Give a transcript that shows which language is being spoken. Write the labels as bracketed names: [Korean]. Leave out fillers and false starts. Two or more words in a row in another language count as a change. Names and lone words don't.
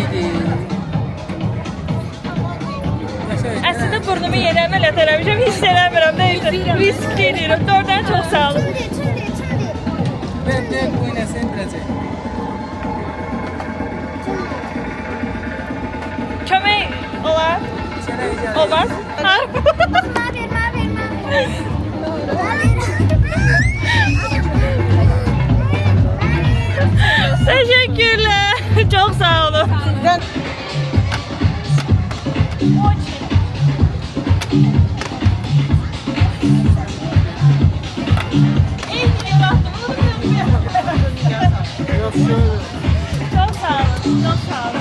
[Azerbaijani] Əslində burnumu yerə əməliyyat eləmişəm, hiss eləmirəm də işte. Risk edirəm. Doğrudan çox sağ olun. Kömək olar? Olmaz? [Turkish] Ha? Teşekkürler. Çok sağ olun. Çok sağ olun. Çok sağ olun.